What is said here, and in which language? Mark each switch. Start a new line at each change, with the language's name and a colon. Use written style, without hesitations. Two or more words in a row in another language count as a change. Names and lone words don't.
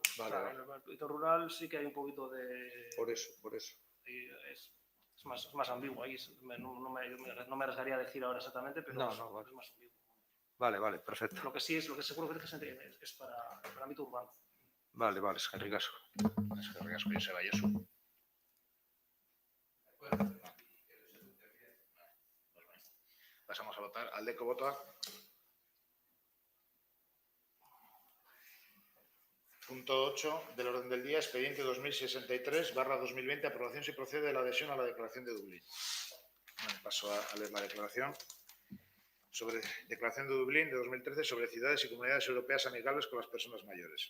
Spanish: Vale, o sea, vale. en el ámbito rural sí que hay un poquito de... Por eso. Es más ambiguo ahí. No me arriesgaría a decir ahora exactamente, pero No, es vale. más ambiguo. Vale, perfecto. Lo que seguro que es para el ámbito urbano. Vale,
Basque: eskerrik asko. Eskerrik asko, Joseba Josu.
Spanish: Pasamos a votar.
Basque: Aldeko botoa.
Spanish: Punto 8 del orden del día, expediente 2063/2020, aprobación si procede de la adhesión a la Declaración de Dublín. Bueno, paso a leer la declaración. Sobre Declaración de Dublín de 2013 sobre ciudades y comunidades europeas amigables con las personas mayores.